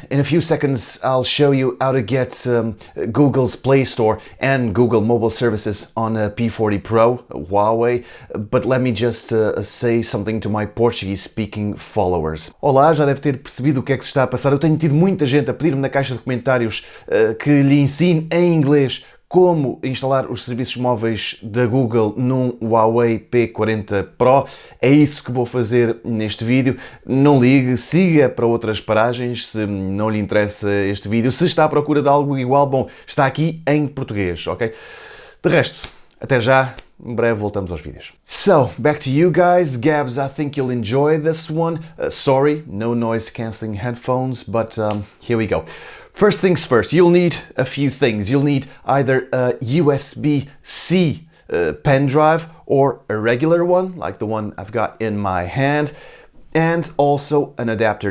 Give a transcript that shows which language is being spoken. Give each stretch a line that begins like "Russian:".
English: In a few seconds I'll show you how to get Google's Play Store and Google mobile services on a P40 Pro, Huawei. But let me just say something to my Portuguese-speaking followers.
Portuguese: Olá, já deve ter percebido o que é que se está a passar. Eu tenho tido muita gente a pedir-me na caixa de comentários que lhe ensine em inglês como instalar os serviços móveis da Google num Huawei P40 Pro. É isso que vou fazer neste vídeo. Não ligue, siga para outras paragens se não lhe interessa este vídeo. Se está à procura de algo igual, bom, está aqui em português, ok? De resto, até já. Em breve voltamos aos vídeos.
English: So, back to you guys. Gabs, I think you'll enjoy this one. Sorry, no noise cancelling headphones, but here we go. First things first, you'll need a few things. You'll need either a USB-C pen drive or a regular one, like the one I've got in my hand, and also an adapter.